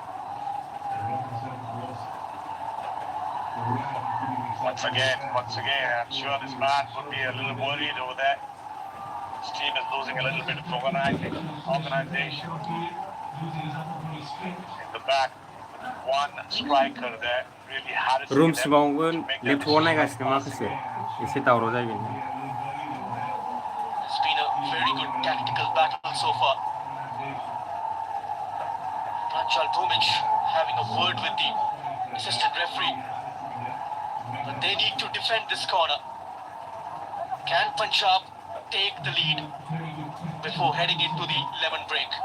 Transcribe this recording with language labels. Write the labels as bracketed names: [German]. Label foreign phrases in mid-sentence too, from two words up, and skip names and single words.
[English] Once again, I'm sure this man would be a little worried over there. His team is losing a little bit of organization. In the back, one striker there really harassing [Bodo] रुम [English] them [Bodo] सिङावबो [English] to make that [Bodo] लेपटपाव नायगासिनो [English] right [Bodo] माखासे [English] passing. [Bodo] एसे दावराव जायो [English] It's been a very good tactical battle so far. Pranchal Bhumic having a word with the assistant referee. But they need to defend this corner. Can Punjab take the lead before heading into the lemon break?